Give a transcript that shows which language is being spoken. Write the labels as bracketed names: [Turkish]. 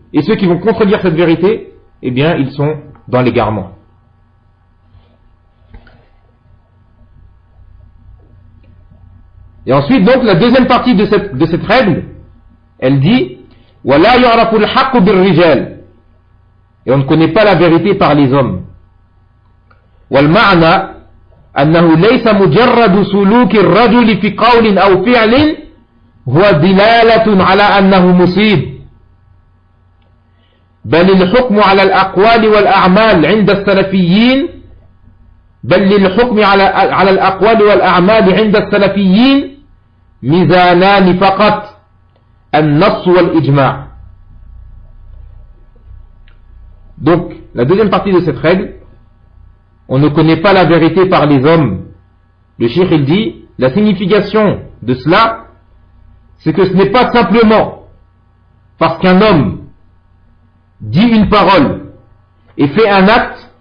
[French] Et ceux qui vont contredire cette vérité, eh bien, ils sont dans l'égarement. Et ensuite, donc, la deuxième partie de cette règle, elle dit « [Arabic] وَلَا يُعْرَفُ الْحَقُّ بِالرِّجَالِ [French] » Et on ne connaît pas la vérité par les hommes. [Arabic] « وَالْمَعْنَا أَنَّهُ لَيْسَ مُجَرَّدُ سُلُوكِ الرَّجُلِ فِي قَوْلٍ أَوْ فِعْلٍ هُوَ دِلَالَةٌ عَلَى أَنَّهُ مُصِيبٌ بَلِ الْحُكْمُ عَلَى الْأَقْوَالِ وَالْأَعْمَالِ عِنْدَ السَّلَفِيِّينَ بل للحكم على الأقوال والأعمال عند السلفيين ميزانان فقط النص والإجماع. [French] Donc, la deuxième partie de cette règle, on ne connaît pas la vérité par les hommes. Le cheikh, il dit, la signification de cela, c'est que ce n'est pas simplement parce qu'un homme dit une parole et fait un acte